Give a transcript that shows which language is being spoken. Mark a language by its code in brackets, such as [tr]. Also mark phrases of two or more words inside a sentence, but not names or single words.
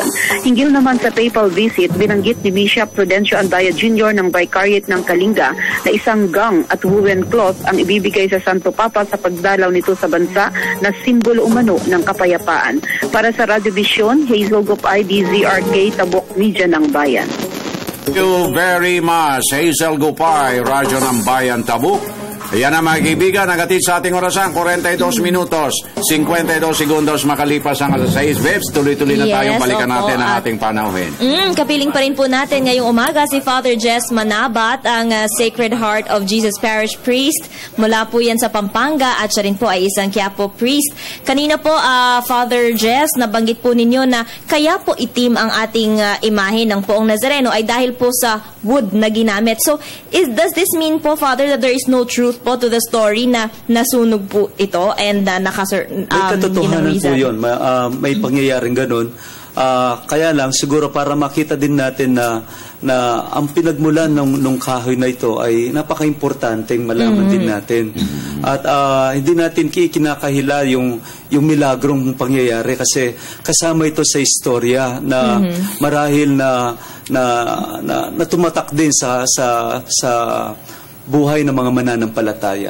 [tl] Hinggil naman sa [en] PayPal visit, [tl] binanggit ni Bishop Prudencio Andaya Jr. ng Vicariate ng Kalinga na isang gang at [en] woolen cloth [tl] ang ibibigay sa Santo Papa sa pagdalaw nito sa bansa na simbolo umano ng kapayapaan. Para sa Radio Vision, Hazel Gopay, DZRK, Tabuk, Media ng Bayan. [en] Thank you very much, [tl] Hazel Gopay, Radyo ng Bayan, Tabuk. Ayan na mga kaibigan, nagatid sa ating orasan, 42 minutos, 52 segundos makalipas ang alas 6. Bebs, tuloy-tuloy na tayong balikan natin ang ating panauhin. Kapiling pa rin po natin ngayong umaga si Father Jess Manabat, ang Sacred Heart of Jesus Parish Priest. Mula po yan sa Pampanga at siya rin po ay isang Quiapo Priest. Kanina po, Father Jess, nabanggit po ninyo na kaya po itim ang ating imahe ng Poong Nazareno ay dahil po sa wood na ginamit. [en] So, does this mean po, Father, that there is no truth po to the story [tl] na nasunog po ito [en] and [tl] may katotohanan po yun. May pangyayaring ganun. Kaya lang, siguro para makita din natin na ang pinagmulan nung kahoy na ito ay napaka-importanteng malaman din natin. At hindi natin kinakahila yung milagrong pangyayari kasi kasama ito sa istorya na marahil na tumatak din sa buhay ng mga mananampalataya.